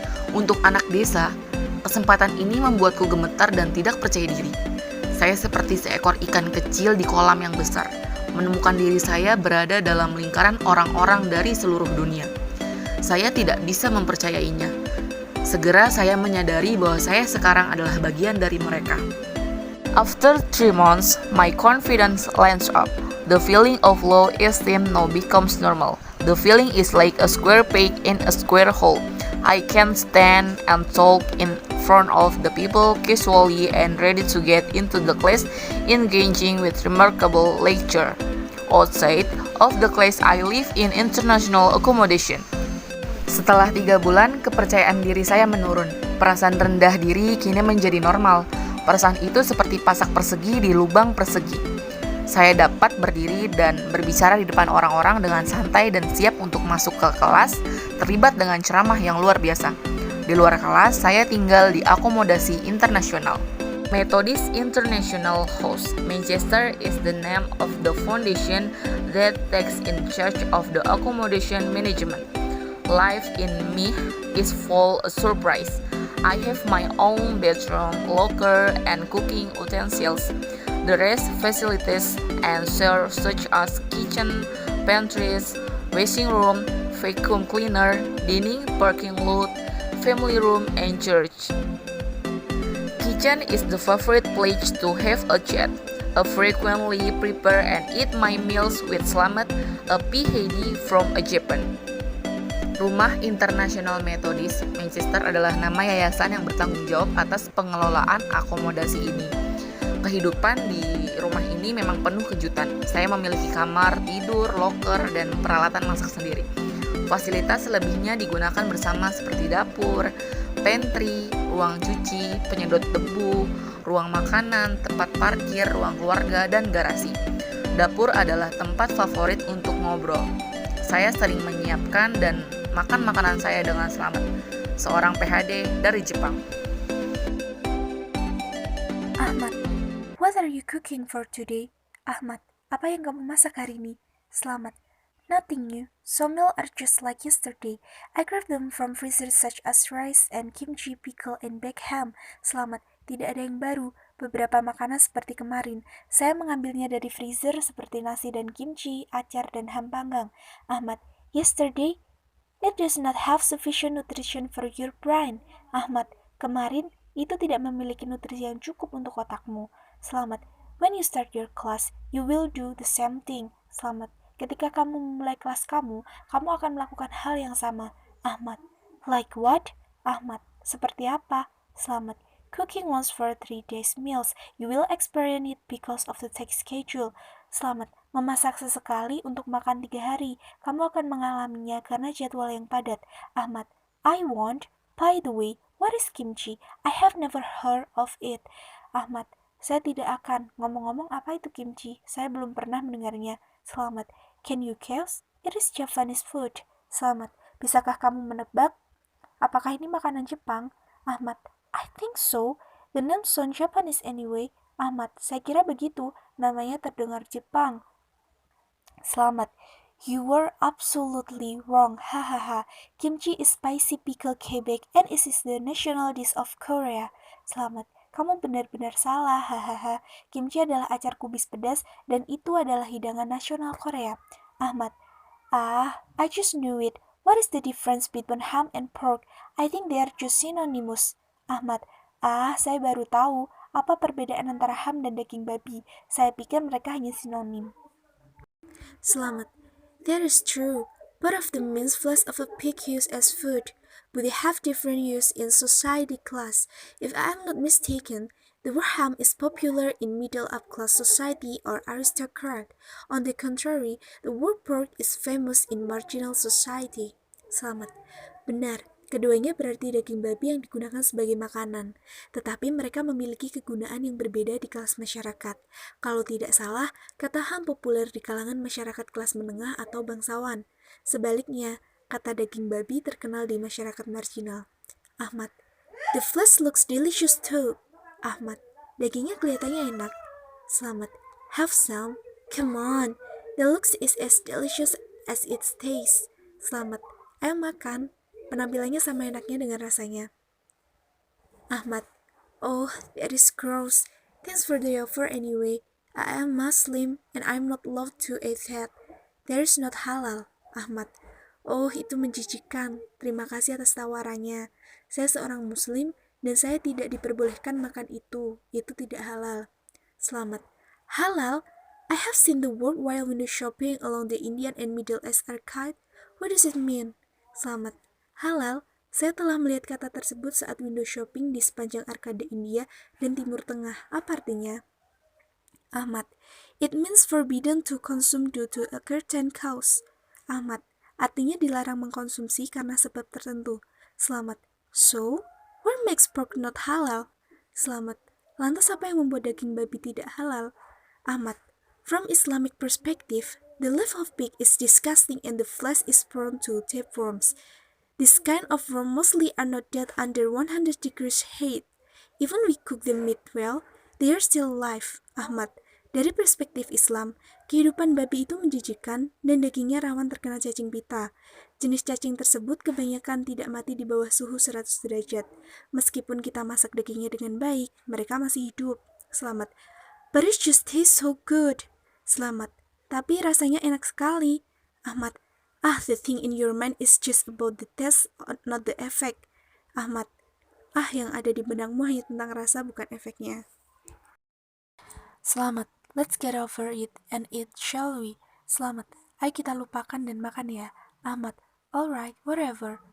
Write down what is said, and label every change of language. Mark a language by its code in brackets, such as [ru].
[id] Untuk anak desa, kesempatan ini membuatku gemetar dan tidak percaya diri. Saya seperti seekor ikan kecil di kolam yang besar, menemukan diri saya berada dalam lingkaran orang-orang dari seluruh dunia. Saya tidak bisa mempercayainya. Segera saya menyadari bahwa saya sekarang adalah bagian dari mereka. [en] After 3 months, my confidence lands up. The feeling of low esteem now becomes normal. The feeling is like a square peg in a square hole. I can stand and talk in front of the people casually and ready to get into the class, engaging with remarkable lecture. Outside of the class, I live in international accommodation. [id] Setelah 3 bulan, kepercayaan diri saya menurun. Perasaan rendah diri kini menjadi normal. Perasaan itu seperti pasak persegi di lubang persegi. Saya dapat berdiri dan berbicara di depan orang-orang dengan santai dan siap untuk masuk ke kelas, terlibat dengan ceramah yang luar biasa. Di luar kelas, saya tinggal di akomodasi internasional. [en] Methodist International House Manchester is the name of the foundation that takes in charge of the accommodation management. Life in me is full of surprise. I have my own bedroom, locker, and cooking utensils. The rest facilities and share such as kitchen, pantries, washing room, vacuum cleaner, dining, parking lot, family room, and church. Kitchen is the favorite place to have a chat. I frequently prepare and eat my meals with Slamet, a PhD from Japan. [id] Rumah International Methodist Manchester adalah nama yayasan yang bertanggung jawab atas pengelolaan akomodasi ini. Kehidupan di rumah ini memang penuh kejutan. Saya memiliki kamar tidur, loker, dan peralatan masak sendiri. Fasilitas selebihnya digunakan bersama seperti dapur, pantry, ruang cuci, penyedot debu, ruang makanan, tempat parkir, ruang keluarga, dan garasi. Dapur adalah tempat favorit untuk ngobrol. Saya sering menyiapkan dan makan makanan saya dengan Slamet, seorang PhD dari Jepang. [en] Ahmad, what are you cooking for today? [id] Ahmad, apa yang kamu masak hari ini? [en] Slamet, nothing new. Some meal are just like yesterday. I grabbed them from freezer such as rice and kimchi, pickle, and baked ham. [id] Slamet, tidak ada yang baru. Beberapa makanan seperti kemarin. Saya mengambilnya dari freezer seperti nasi dan kimchi, acar, dan ham panggang. [en] Ahmad, yesterday? It does not have sufficient nutrition for your brain. [id] Ahmad, kemarin itu tidak memiliki nutrisi yang cukup untuk otakmu. [en] Slamet, when you start your class, you will do the same thing. [id] Slamet, ketika kamu memulai kelas kamu akan melakukan hal yang sama. [en] Ahmad, like what? Ahmad, [id] seperti apa? [en] Slamet, cooking once for 3 days meals. You will experience it because of the tight schedule. [id] Slamet, memasak sesekali untuk makan 3 hari. Kamu akan mengalaminya karena jadwal yang padat. [en] Ahmad, I won't. By the way, what is kimchi? I have never heard of it. Ahmad, [id] saya tidak akan. Ngomong-ngomong, apa itu kimchi? Saya belum pernah mendengarnya. Slamet, [en] can you guess? It is Japanese food. Slamet, [id] bisakah kamu menebak? Apakah ini makanan Jepang? [en] Ahmad, I think so. The name sounds Japanese anyway. [id] Ahmad, saya kira begitu. Namanya terdengar Jepang. [en] Slamet, you were absolutely wrong. Hahaha. Kimchi is spicy pickle cabbage and it is the national dish of Korea. Slamet, [id] kamu benar-benar salah, hahaha. Kimchi adalah acar kubis pedas dan itu adalah hidangan nasional Korea. [en] Ahmad, I just knew it. What is the difference between ham and pork? I think they are just synonymous. [id] Ahmad, saya baru tahu apa perbedaan antara ham dan daging babi. Saya pikir mereka hanya sinonim. Selamat. [en] That is true. Both of them means flesh of a pig used as food, but they have different use in society class. If I am not mistaken, the word ham is popular in middle-up-class society or aristocrat. On the contrary, the word pork is famous in marginal society. [id] Selamat. Benar, keduanya berarti daging babi yang digunakan sebagai makanan, tetapi mereka memiliki kegunaan yang berbeda di kelas masyarakat. Kalau tidak salah, kata ham populer di kalangan masyarakat kelas menengah atau bangsawan. Sebaliknya, kata daging babi terkenal di masyarakat marginal. [en] Ahmad, the flesh looks delicious too. [id] Ahmad, dagingnya kelihatannya enak. [en] Selamat, have some. Come on, the looks is as delicious as it tastes. [id] Selamat, ayo makan. Penampilannya sama enaknya dengan rasanya. [en] Ahmad, oh, that is gross. Thanks for the offer anyway. I am Muslim and I'm not allowed to eat that. That is not halal. Ahmad, oh, [id] itu menjijikkan. Terima kasih atas tawarannya. Saya seorang Muslim dan saya tidak diperbolehkan makan itu. Itu tidak halal. Selamat. Halal? [en] I have seen the word while window shopping along the Indian and Middle East Arcade. What does it mean? [id] Selamat. Halal, saya telah melihat kata tersebut saat window shopping di sepanjang arkade India dan Timur Tengah. Apa artinya? [en] Ahmad, it means forbidden to consume due to a certain cause. [id] Ahmad, artinya dilarang mengkonsumsi karena sebab tertentu. [en] Selamat, so, what makes pork not halal? [id] Selamat, lantas apa yang membuat daging babi tidak halal? [en] Ahmad, from Islamic perspective, the liver of pig is disgusting and the flesh is prone to tapeworms. This kind of worm mostly are not dead under 100 degrees heat. Even we cook the meat well, they are still alive. [id] Ahmad, dari perspektif Islam, kehidupan babi itu menjijikan dan dagingnya rawan terkena cacing pita. Jenis cacing tersebut kebanyakan tidak mati di bawah suhu 100 derajat. Meskipun kita masak dagingnya dengan baik, mereka masih hidup. [en] Selamat. But it just tastes so good. Selamat. [id] Tapi rasanya enak sekali. [en] Ahmad, the thing in your mind is just about the taste, not the effect. [id] Ahmad, yang ada di benakmu hanya tentang rasa, bukan efeknya. [en] Selamat, let's get over it and eat, shall we? Selamat, [id] ayo kita lupakan dan makan ya. [en] Ahmad, alright, whatever.